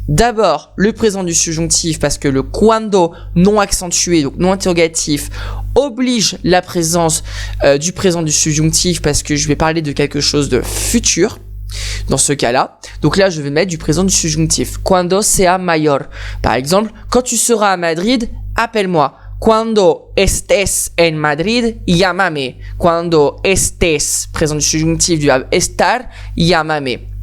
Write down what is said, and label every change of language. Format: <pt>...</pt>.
<fr>D'abord, le présent du subjonctif, parce que le cuando non accentué, donc non interrogatif, oblige la présence du présent du subjonctif, parce que je vais parler de quelque chose de futur. Dans ce cas-là, donc là je vais mettre du présent du subjonctif.</fr> <es>Cuando sea mayor.</es> <fr>Par exemple, quand tu seras à Madrid, appelle-moi.</fr> <es>Cuando estés en Madrid, llámame. Cuando estés,</es> <fr>présent du subjonctif du verbe estar,</fr> <es>llámame.</es>